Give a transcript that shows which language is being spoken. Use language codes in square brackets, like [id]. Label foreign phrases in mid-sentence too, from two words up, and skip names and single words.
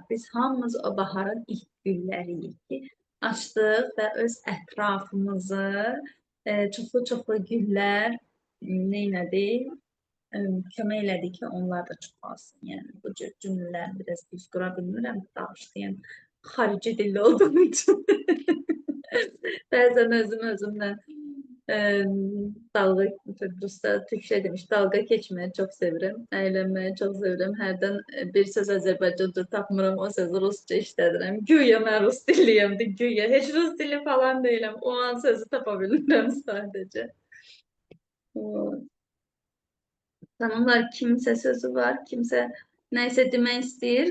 [az] Biz hamımız o baharın ilk gülləriyik ki, açdıq və öz ətrafımızı çoxlu güllər neynədi? Kömək elədi ki, onlar da çoxalsın. Yəni, bu cür cümlələri biraz düz qura bilmirəm, danışdığım xarici dilli olduğum üçün. Bəzən özümdən dalga, Ruslar [tr] Türkçe demiş, [az] dalga keçməyi çox sevirəm, əylənməyi çox sevirəm. Hərdən bir söz Azərbaycanca tapmıram, o sözü Rusça işlədirəm. Güya mən Rus dilliyəm, güya. Heç Rus dili falan deyiləm. O an sözü tapa bilmirəm sadəcə. Tanımlar, kimsə sözü var, kimsə nəysə demək istəyir.